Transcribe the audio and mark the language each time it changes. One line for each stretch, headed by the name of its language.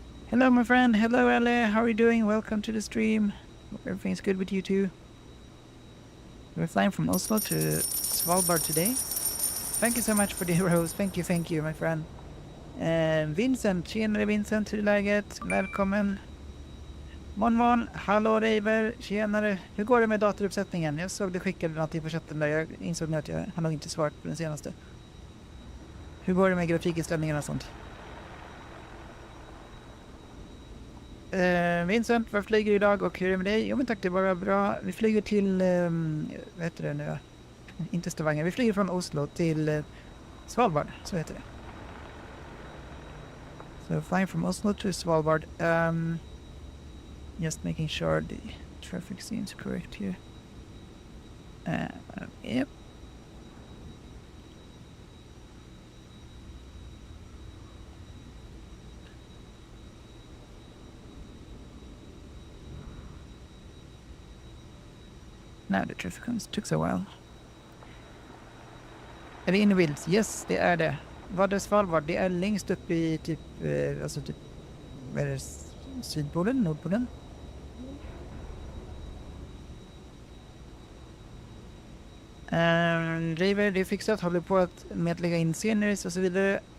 English: Hello my friend, hello Elle, how are you doing? Welcome to the stream. Hope everything's good with you too. We're flying from Oslo to Svalbard today. Thank you so much for the rose. Thank you my friend.
Swedish: Vincent, tjenare Vincent, hur är läget? Välkommen. Mon, hallå Reiber, tjenare. Hur går det med datoruppsättningen? Jag såg det skickade någonting på chatten där. Jag insåg nu att jag har nog inte svarat på den senaste. Hur går det med grafikinställningarna och sånt? Vincent, var flyger idag och hur är det med dig? Jo men tack, det är bara bra. Vi flyger till, vad heter det nu? Inte Stavanger. Vi flyger från Oslo till Svalbard, så heter det.
English: So flying from Oslo to Svalbard. Just making sure the traffic seems correct here. Yep. Now the traffic took so while.
Swedish: Är det inne Wills? Yes, det är det. Vad är Svalbard? Det är längst upp i typ, alltså typ, vad är det? Sydpolen? Nordpolen? River, det är fixat. Håller på med att lägga in sceneries och så vidare.